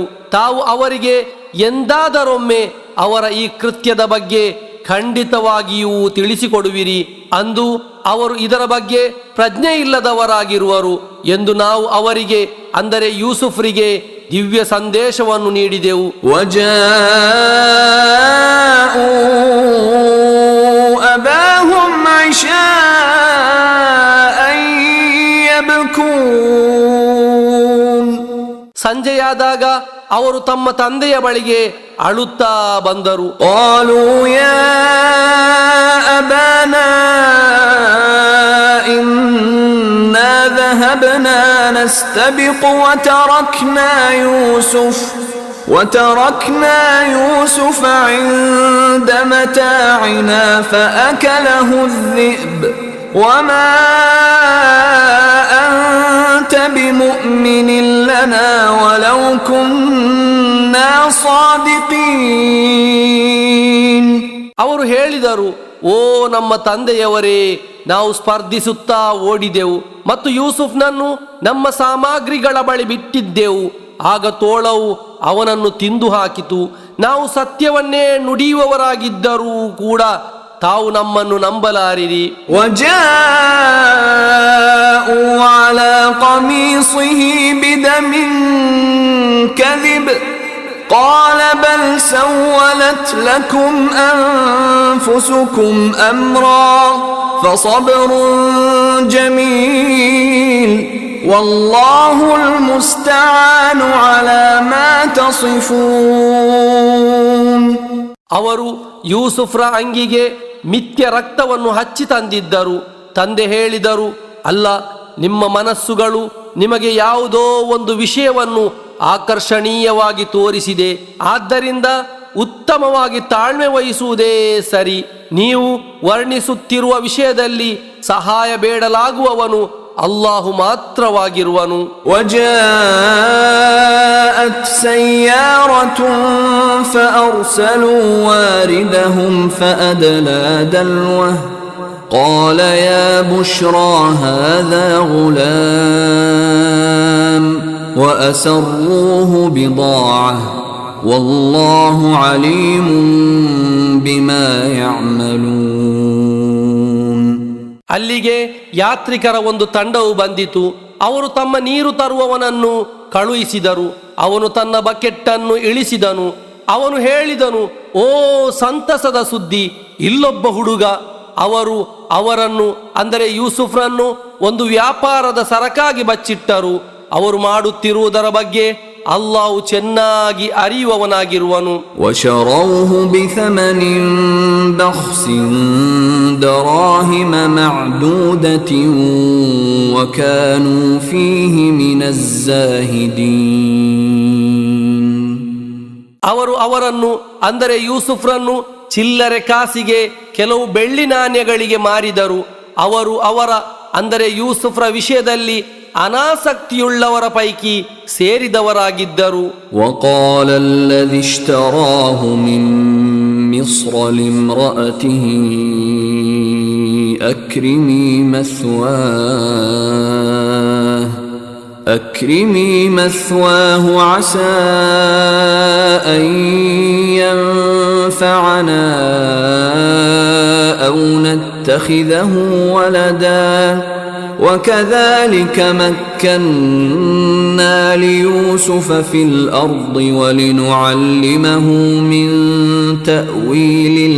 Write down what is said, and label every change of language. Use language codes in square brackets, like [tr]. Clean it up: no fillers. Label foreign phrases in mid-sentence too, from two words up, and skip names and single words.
[kn] ತಾವು ಅವರಿಗೆ ಎಂದಾದರೊಮ್ಮೆ ಅವರ ಈ ಕೃತ್ಯದ ಬಗ್ಗೆ ಖಂಡಿತವಾಗಿಯೂ ತಿಳಿಸಿಕೊಡುವಿರಿ. ಅಂದು ಅವರು ಇದರ ಬಗ್ಗೆ ಪ್ರಜ್ಞೆ ಇಲ್ಲದವರಾಗಿರುವರು ಎಂದು ನಾವು ಅವರಿಗೆ ಅಂದರೆ ಯೂಸುಫ್ರಿಗೆ ದಿವ್ಯ ಸಂದೇಶವನ್ನು ನೀಡಿದೆವು. [ar] أباهم عشاء يبكون. [kn] ಸಂಜೆಯಾದಾಗ ಅವರು ತಮ್ಮ ತಂದೆಯ ಬಳಿಗೆ ಅಳುತ್ತಾ ಬಂದರು. [ar] قالوا يا أبانا إنا ذهبنا نستبق وتركنا يوسف عند متاعنا فأكله الذئب وما أنت بمؤمن لنا ولو كنا صادقين. [kn] ಅವರು ಹೇಳಿದರು, ಓ ನಮ್ಮ ತಂದೆಯವರೇ, ನಾವು ಸ್ಪರ್ಧಿಸುತ್ತಾ ಓಡಿದೆವು ಮತ್ತು ಯೂಸುಫ್ನನ್ನು ನಮ್ಮ ಸಾಮಗ್ರಿಗಳ ಬಳಿ ಬಿಟ್ಟಿದ್ದೆವು. ಆಗ ತೋಳವು ಅವನನ್ನು ತಿಂದು ಹಾಕಿತು. ನಾವು ಸತ್ಯವನ್ನೇ ನುಡಿಯುವವರಾಗಿದ್ದರೂ ಕೂಡ ತಾವು ನಮ್ಮನ್ನು ನಂಬಲಾರಿರಿ. [ar] وجاءوا على قميصه بدم كذب قال بل سولت لكم أنفسكم أمرا فصبر جميل والله المستعان على ما تصفون. [kn] ಅವರು ಯೂಸುಫ್ರ ಅಂಗಿಗೆ ಮಿಥ್ಯ ರಕ್ತವನ್ನು ಹಚ್ಚಿ ತಂದಿದ್ದರು. ತಂದೆ ಹೇಳಿದರು, ಅಲ್ಲ, ನಿಮ್ಮ ಮನಸ್ಸುಗಳು ನಿಮಗೆ ಯಾವುದೋ ಒಂದು ವಿಷಯವನ್ನು ಆಕರ್ಷಣೀಯವಾಗಿ ತೋರಿಸಿದೆ, ಆದ್ದರಿಂದ ಉತ್ತಮವಾಗಿ ತಾಳ್ಮೆ ವಹಿಸುವುದೇ ಸರಿ. ನೀವು ವರ್ಣಿಸುತ್ತಿರುವ ವಿಷಯದಲ್ಲಿ ಸಹಾಯ ಬೇಡಲಾಗುವವನು ಅಲ್ಲಾಹು ಮಾತ್ರವಾಗಿರುವನು. [ar] وجاءت سيارة فأرسلوا واردهم فأدلى دلوه قال يا بشرى هذا غلام وأسروه بضاعة والله عليم بما يعملون. [kn] ಅಲ್ಲಿಗೆ ಯಾತ್ರಿಕರ ಒಂದು ತಂಡವು ಬಂದಿತು. ಅವರು ತಮ್ಮ ನೀರು ತರುವವನನ್ನು ಕಳುಹಿಸಿದರು. ಅವನು ತನ್ನ ಬಕೆಟ್ಟನ್ನು ಇಳಿಸಿದನು. ಅವನು ಹೇಳಿದನು, ಓ ಸಂತಸದ ಸುದ್ದಿ, ಇಲ್ಲೊಬ್ಬ ಹುಡುಗ. ಅವರು ಅವರನ್ನು ಅಂದರೆ ಯೂಸುಫ್ರನ್ನು ಒಂದು ವ್ಯಾಪಾರದ ಸರಕಾಗಿ ಬಚ್ಚಿಟ್ಟರು. ಅವರು ಮಾಡುತ್ತಿರುವುದರ ಬಗ್ಗೆ ಅಲ್ಲಾಹು ಚೆನ್ನಾಗಿ ಅರಿಯುವವನಾಗಿರುವನು. [ar] وشروه بثمن بخس دراهم معدودة وكانوا فيه من الزاهدين. [kn] ಅವರು ಅವರನ್ನು ಅಂದರೆ ಯೂಸುಫ್ರನ್ನು ಚಿಲ್ಲರೆ ಕಾಸಿಗೆ ಕೆಲವು ಬೆಳ್ಳಿ ನಾಣ್ಯಗಳಿಗೆ ಮಾರಿದರು. ಅವರು ಅವರ ಅಂದರೆ ಯೂಸುಫ್ರ ವಿಷಯದಲ್ಲಿ ಅನಾಸಕ್ತಿಯುಳ್ಳವರ ಪೈಕಿ ಸೇರಿದವರಾಗಿದ್ದರು. [ar] وقال الذي اشتراه من مصر لامرأته أكرمي مثواه عسى أن ينفعنا أو نتخذه ولدا وكذلك مكنا ليوسف في الأرض ولنعلمه من تأويل